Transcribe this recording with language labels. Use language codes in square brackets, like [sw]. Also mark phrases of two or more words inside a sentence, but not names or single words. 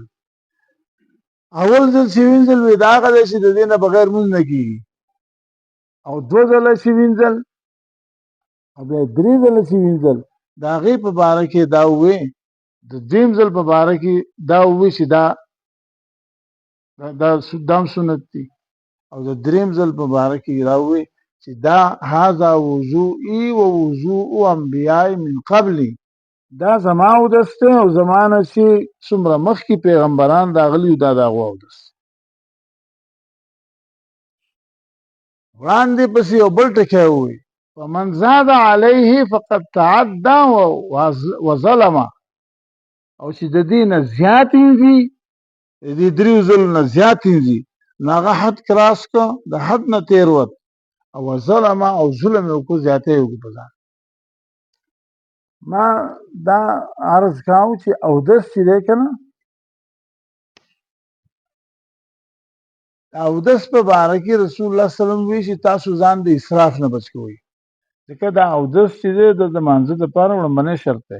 [ps] اول ځل چې وینځل وي دا هغه دی چې د دې نه بغیر مونځ نه کېږي، او دوه ځله چې وینځل او بیا درې ځله چې وینځل، د هغې په باره کې دا ووې، د درېیم ځل په باره کې دا ووې چې دا هم سنت دي، او د درېیم ځل په باره کې دا ووې چې دا [ar] هذا وضوئي و وضوء انبیاء من قبلي، [ps] دا زما اودس دی او زما نه چې څومره مخکې پیغمبران راغلي دا د هغو اودس. وړاندې پسې یو بل ټکی ووایي [ar] فمن زاد علیه فقد تعدى وظلم، [ps] او چې د دې نه زیات وینځي، د دې دریو ځلو نه زیات وینځي، نو هغه حد کراس کړه، د حد نه تېر وت، او ظلم او ظلم یې وکړو، زیاتی یې وکړو په ځان. ما دا عرض کاوه چې اودس چې دی که نه، اودس په باره کې رسول الله [ar] صلی الله علیه وسلم [ps] وایي چې تاسو ځان د اسراف نه بچ کوئ، ځکه دا اودس چې دی د لمانځه دپاره لومړنی شرط دی.